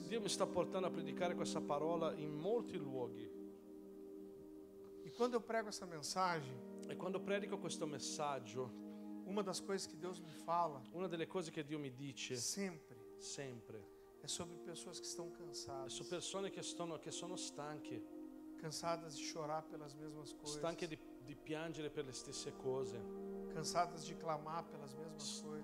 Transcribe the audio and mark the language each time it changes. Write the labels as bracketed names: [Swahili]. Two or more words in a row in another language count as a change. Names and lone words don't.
[Italian] Dio mi sta portando a predicare questa parola in molti luoghi. [Portuguese] E quando eu prego essa mensagem, [Italian] E quando predico questo messaggio, [Portuguese] uma das coisas que Deus me fala [Italian] una delle cose che Dio mi dice [Portuguese] sempre [Italian] sempre [Portuguese] é sobre pessoas que estão [Italian] è [Portuguese] cansadas, [Italian] su persone che sono stanche, [Portuguese] cansadas de chorar pelas mesmas coisas, [Italian] stanche di piangere per le stesse cose, [Portuguese] cansadas de clamar pelas mesmas coisas.